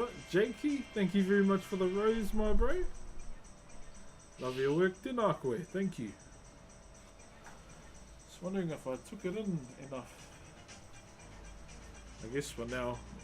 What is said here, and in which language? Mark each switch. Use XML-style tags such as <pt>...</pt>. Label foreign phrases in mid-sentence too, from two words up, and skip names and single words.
<en>Jakey, thank you very much for the rose, my bro. Love your work,</en> <mi>tēnā koe,</mi> <en>thank you. Just wondering if I took it in enough. I guess for now.</en>